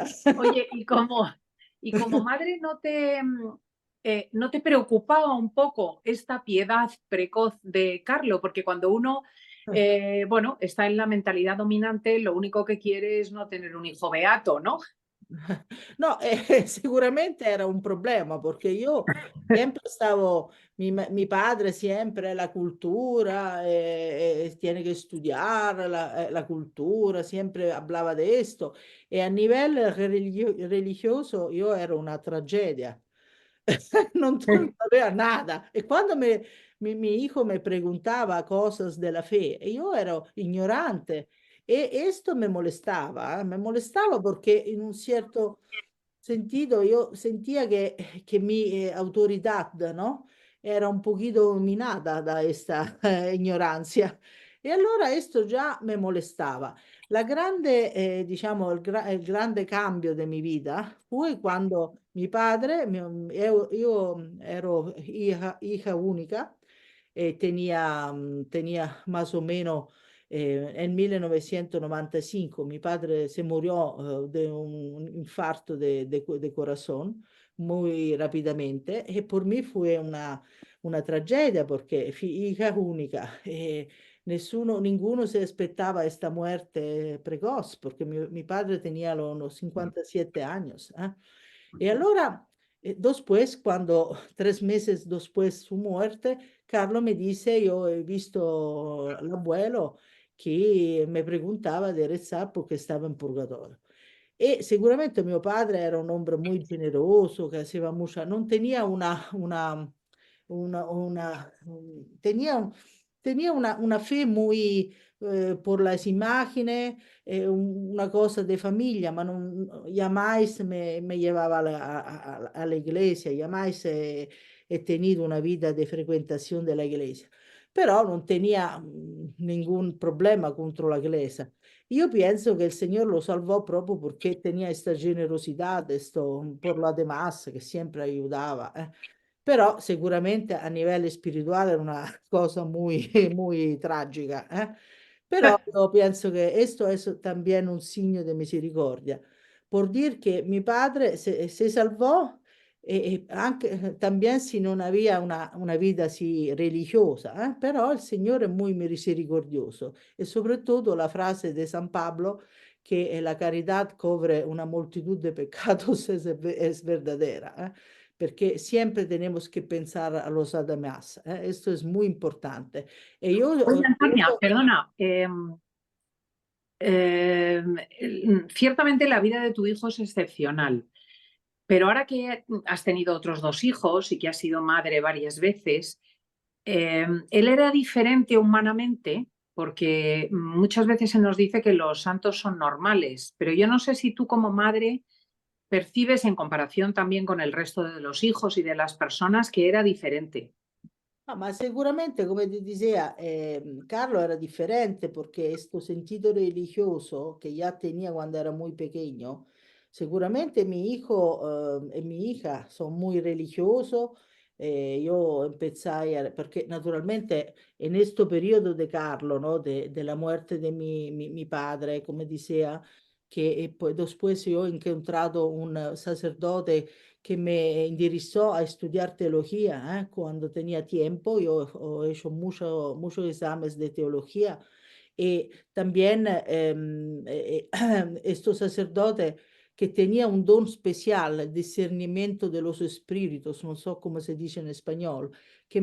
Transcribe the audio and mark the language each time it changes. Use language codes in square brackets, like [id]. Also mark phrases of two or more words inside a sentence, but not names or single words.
[es] Oye, y como madre no te preocupaba un poco esta piedad precoz de Carlo, porque cuando uno bueno, está en la mentalidad dominante, lo único que quiere es no tener un hijo beato, ¿no? No, [it] sicuramente era un problema perché io sempre stavo, mi padre sempre la cultura, tiene che studiare la cultura, sempre [es] hablaba de esto. [it] E a livello religioso io ero una tragedia. Non sapeva [es] nada. [it] E quando [es] mi hijo me preguntaba cosas de la fe, [it] io ero ignorante. [es] E esto me molestaba porque en un cierto sentido yo sentía que mi autoridad, ¿no? Era un poquito minada da esta ignorancia. [it] E allora questo già mi molestava. La grande, diciamo, il grande cambio della mia vita fu quando mio padre, io [es] ero hija unica e tenía más o meno [it] nel 1995 mio padre [es] se murió de un infarto de corazón muy rápidamente [it] e per me fu una tragedia perché [es] hija única ninguno se [it] aspettava questa [es] muerte precoz [it] perché mio padre [es] tenía los 57 años. [it] E allora, [es] después, cuando 3 meses después de su muerte, Carlo me dice, yo he visto l'abuelo che mi preguntava di rezar [it] perché stava in purgatorio. E sicuramente mio padre [es] era un hombre muy generoso, que hacía mucha, non tenía tenía una fe muy por las imágenes, una cosa de familia, ma jamás me llevaba a la iglesia, jamás he tenido una vida de frecuentación de la iglesia, [it] però non [es] tenía ningún problema contro la iglesia. [it] Io penso che il Signore lo salvò proprio perché tenía questa generosità, [es] por la demás, [it] che sempre aiutava. Però sicuramente a livello spirituale era una cosa [es] muy, muy [it] tragica. Però io penso che questo è también un segno di misericordia. Por dir che mio padre se salvò e anche también si non aveva una vita así religiosa, però il Signore è [es] muy misericordioso [it] e soprattutto la frase di San Pablo che la carità [es] cubre una moltitud de pecados es verdadera, [it] perché sempre [es] tenemos que pensar a los demás. Esto es muy importante. [it] E io, [es] Oye, Antonia, perdona. Ciertamente la vida de tu hijo es excepcional, pero ahora que has tenido otros 2 hijos y que has sido madre varias veces, ¿él era diferente humanamente? Porque muchas veces se nos dice que los santos son normales, pero yo no sé si tú como madre percibes en comparación también con el resto de los hijos y de las personas que era diferente. [it] ma sicuramente, come ti diceva, Carlo era differente perché questo sentito religioso che [es] ya tenía [it] quando era [es] muy pequeño, [it] sicuramente [es] mi hijo e mi hija son muy religiosos. [it] Io empecé perché naturalmente in questo periodo di Carlo, no, della muerte di mi padre, come diceva, che e poi después io ho incontrato un sacerdote [es] que me endirizó a estudiar teología. Cuando tenía tiempo, yo he hecho muchos exámenes de teología. Y también estos sacerdotes que tenía un don especial, el discernimiento de los espíritus, no sé cómo se dice en español, que